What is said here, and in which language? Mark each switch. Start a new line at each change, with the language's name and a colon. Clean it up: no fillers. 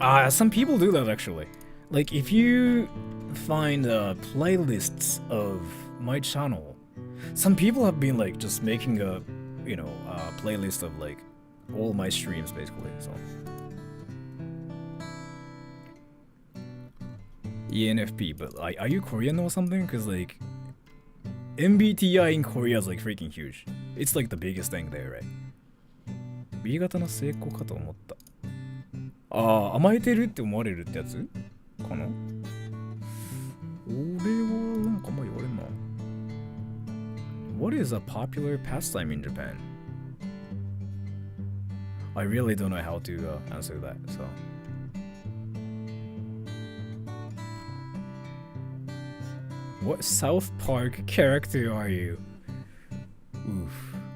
English: Some people do that actually. Like if you find playlists of my channel, some people have been like just making a, playlist of like all my streams basically. So ENFP, but are you Korean or something? Because like MBTI in Korea is like freaking huge. It's like the biggest thing there, right?
Japanese: B 型の成功かと思った。甘えてるって思われるってやつかな。俺はなんかあんま言われんな。
English: What is a popular pastime in Japan? I really don't know how to answer that, so. What South Park character are you? Oof.